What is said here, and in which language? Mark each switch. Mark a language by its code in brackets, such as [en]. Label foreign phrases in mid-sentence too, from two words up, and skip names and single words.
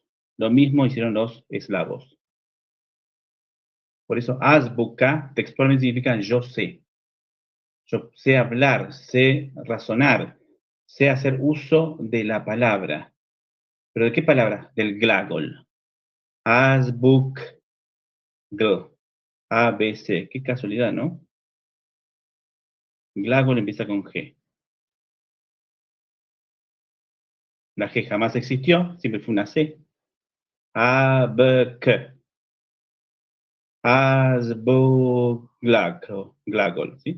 [es] Lo mismo hicieron los eslavos. Por eso, azbuka textualmente significa yo sé. Yo sé hablar, sé razonar, sé hacer uso de la palabra. ¿Pero de qué palabra? Del glagol. Azbuk, gl, A, B, C. Qué casualidad, ¿no? Glagol empieza con G. La G jamás existió, siempre fue una C. Abk. Glagol, ¿sí?